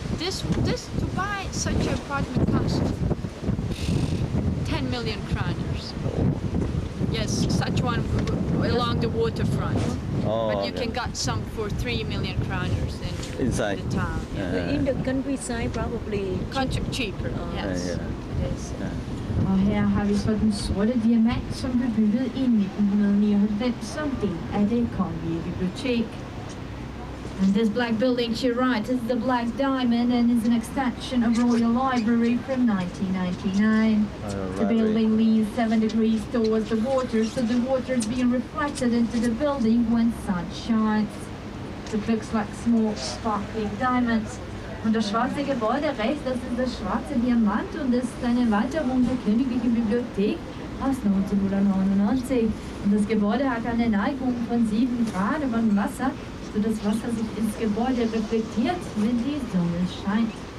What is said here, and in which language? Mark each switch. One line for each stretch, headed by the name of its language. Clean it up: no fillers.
English: This to buy such an apartment cost 10 million kroners. Yes, such one along the waterfront. Oh, But you okay. can get some for 3 million kroners in Inside. the town. But in the countryside probably Cheaper, yes. Yeah. It is.
Danish: Og her har vi så den sorte diamant, som blev bygget i 1999 som del af det kongelige bibliotek.
English: And this black building to your right is the Black Diamond and is an extension of Royal Library from 1999. The building leans 7 degrees towards the water, so the water is being reflected into the building when sun shines. It looks like small sparkling diamonds.
German: Und das schwarze Gebäude rechts, das ist das schwarze Diamant und das ist eine Erweiterung der Königlichen Bibliothek aus 1999. Und das Gebäude hat eine Neigung von 7 Grad über dem Wasser, so das Wasser sich ins Gebäude reflektiert, wenn die Sonne scheint.